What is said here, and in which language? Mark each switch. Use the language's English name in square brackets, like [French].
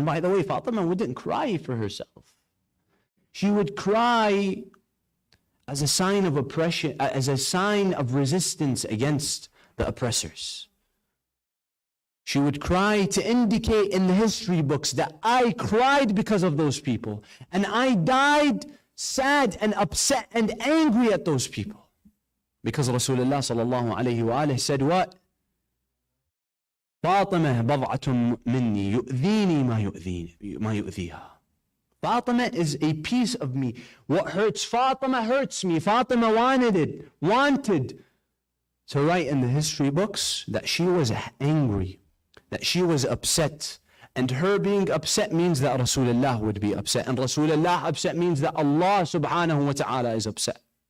[English] And by the way, Fatima wouldn't cry for herself. She would cry as a sign of oppression, as a sign of resistance against the oppressors. She would cry to indicate in the history books that I cried because of those people, and I died sad and upset and angry at those people. Because Rasulullah sallallahu alayhi wa alayhi said what? [Arabic] فاطمة بضعة مني يؤذيني ما يؤذيها. [English] Fatima is a piece of me. What hurts Fatima hurts me. Fatima wanted to write in the history books that she was angry, that she was upset. And her being upset means that Rasulullah would be upset. And Rasulullah upset means that Allah subhanahu wa ta'ala is upset.